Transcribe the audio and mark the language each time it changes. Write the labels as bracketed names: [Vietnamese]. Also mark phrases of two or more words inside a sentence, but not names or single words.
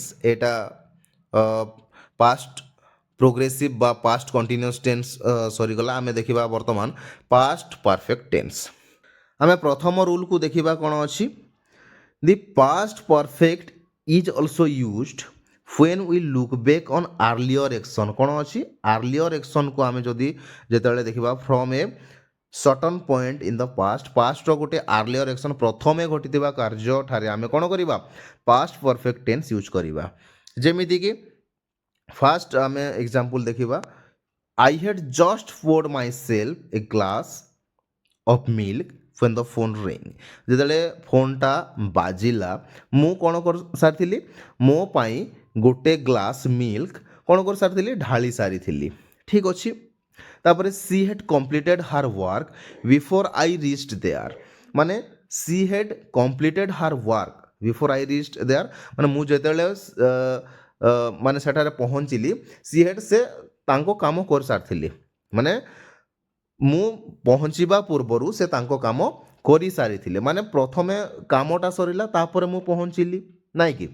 [Odia] ଏଇଟା [English] past progressive [Odia] বা [English] past continuous tense [Odia] ସରିଗଲା। ଆମେ ଦେଖିବା ବର୍ତ୍ତମାନ [English] past perfect tense. [Odia] ଆମେ ପ୍ରଥମ ରୁଲ୍କୁ ଦେଖିବା କ'ଣ ଅଛି। [English] the past perfect is also used when we look back on earlier action। [Odia] କ'ଣ ଅଛି [English] earlier actionକୁ [Odia] ଆମେ ଯଦି ଯେତେବେଳେ ଦେଖିବା [English] from a certain point in the past, [Odia] pastର ଗୋଟେ [English] earlier action [Odia] ପ୍ରଥମେ ଘଟିଥିବା କାର୍ଯ୍ୟଠାରେ ଆମେ କ'ଣ କରିବା [English] past perfect tense [Odia] ୟୁଜ୍ କରିବା। ଯେମିତିକି ଫାର୍ଷ୍ଟ ଆମେ ଏକ୍ଜାମ୍ପଲ୍ ଦେଖିବା, [English] I had just poured myself a glass of milk when the phone rang। [Odia] ଯେତେବେଳେ ଫୋନ୍ଟା ବାଜିଲା ମୁଁ କ'ଣ କରିସାରିଥିଲି, ମୋ ପାଇଁ ଗୋଟେ [English] glass milk [Odia] କ'ଣ କରିସାରିଥିଲି ଢାଳି ସାରିଥିଲି, ଠିକ୍ ଅଛି। ତାପରେ [English] she had completed her work before I reached there, [Odia] ମାନେ [English] she had completed her work before I reached there, [Odia] ମାନେ ମୁଁ ଯେତେବେଳେ ମାନେ ସେଠାରେ ପହଞ୍ଚିଲି [English] she had [Odia] ସେ ତାଙ୍କ କାମ କରିସାରିଥିଲି, ମାନେ ମୁଁ ପହଞ୍ଚିବା ପୂର୍ବରୁ ସେ ତାଙ୍କ କାମ କରିସାରିଥିଲେ, ମାନେ ପ୍ରଥମେ କାମଟା ସରିଲା ତାପରେ ମୁଁ ପହଞ୍ଚିଲି, ନାଇଁ କି।